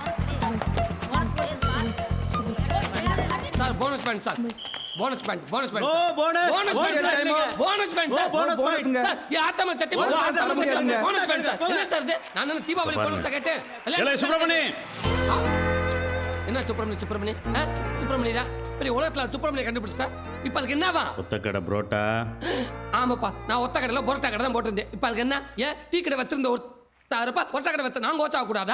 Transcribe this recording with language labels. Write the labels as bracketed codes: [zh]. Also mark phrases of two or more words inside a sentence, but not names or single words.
[en] Sir, bonus point, sir. Bonus point. No bonus. Bonus point, sir. Bonus point, sir. bonus point. [hi] Sir, ये आता मैं सत्य बोल रहा हूँ. [en] Bonus point, sir. [ta] என்ன சார் இது? நான் தீபாவளி போனஸ் கேட்டேன். ஏலே சுப்ரமணி. என்ன சுப்ரமணி? சுப்ரமணிடா. பெரிய உலகத்துல சுப்பிரமணிய கண்டுபிடிச்சிட்டேன். இப்போ அதுக்கு என்னவா? ஒத்தக்கடை புரோட்டா. ஆமாப்பா, நான் ஒத்த கடையில் புரோட்டா கடை தான் போட்டிருந்தேன். இப்போ அதுக்கு என்ன? ஏன் டீ கடை வச்சிருந்த ஒருத்தாருப்பா ஒத்த கடை வச்ச நாங்கள் ஓச்சா கூடாதா?